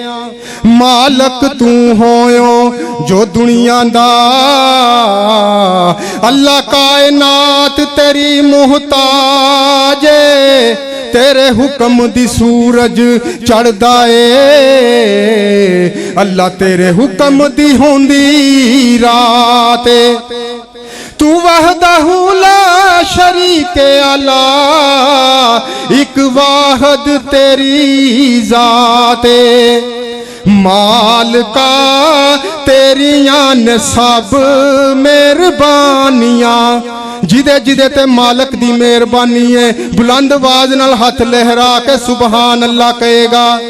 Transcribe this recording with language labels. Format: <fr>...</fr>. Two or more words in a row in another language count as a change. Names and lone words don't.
<pa>مالک تو ہویو جو دنیا دا، اللہ کائنات تیری محتاج، تیرے حکم دی سورج چڑھدا اے، اللہ تیرے حکم دی ہوندی رات.</pa> <ar>تو وحده لا شريك علا,</ar> <pa>اک واحد تیری ذات. مالکا تیریاں نے سب مہربانیاں، جیہدے جیہدے تے مالک دی مہربانی ہے بلند آواز نال ہتھ لہرا کے</pa> <ar>سبحان الله</ar> <pa>کہے گا.</pa>